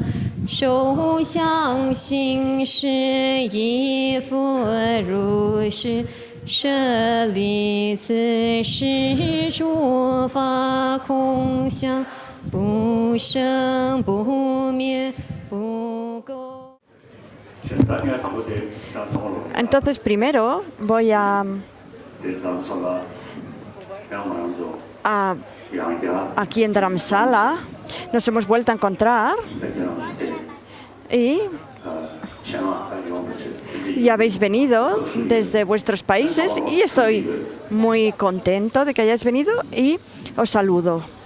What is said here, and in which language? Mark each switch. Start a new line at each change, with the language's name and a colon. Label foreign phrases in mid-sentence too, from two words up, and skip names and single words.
Chinese: 受想行识亦复如是。舍利子，是诸法空相，不生不灭，不垢。
Spanish: Entonces, primero voy aquí en Dharamsala. Nos hemos vuelto a encontrar y habéis venido desde vuestros países y estoy muy contento de que hayáis venido y os saludo.